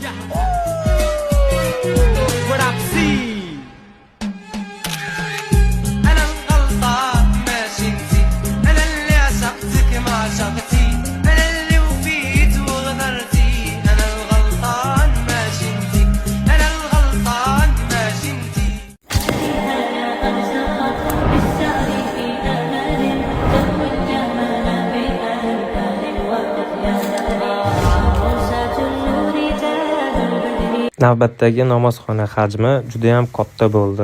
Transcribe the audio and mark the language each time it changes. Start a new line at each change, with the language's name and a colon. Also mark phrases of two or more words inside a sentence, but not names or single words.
English: What I see.
Arabic: أنا الغلطان ماشي انتي، أنا اللي عشقتك ما عشقتي، أنا اللي وفيت وغدرتي. أنا الغلطان ماشي انتي، أنا الغلطان ماشي انتي.
Uzbek: Navbatdagi namozxona hajmi juda ham katta bo'ldi.